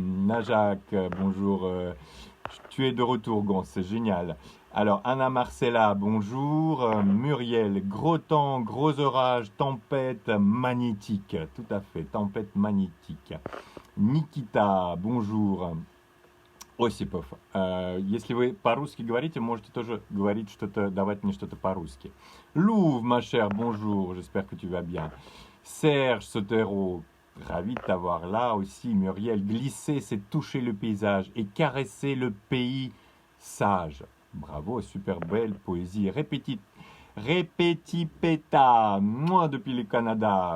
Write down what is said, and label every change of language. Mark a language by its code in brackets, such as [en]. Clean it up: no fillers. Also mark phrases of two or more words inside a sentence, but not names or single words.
[fr] Najak, bonjour. Tu es de retour, Gon, c'est génial. Alors, Anna Marcella, bonjour. Muriel, gros temps, gros orage, tempête magnétique. Tout à fait, tempête magnétique. Nikita, bonjour. [ru] Осипов, если вы по-русски говорите, можете тоже говорить что-то, давать мне что-то по-русски. [fr] Louvre, ma chère, bonjour, j'espère que tu vas bien. Serge Sotero, ravi de t'avoir là aussi. Muriel, glisser, c'est toucher le paysage et caresser le pays sage. Bravo, super belle poésie. Répétipéta, moi depuis le Canada.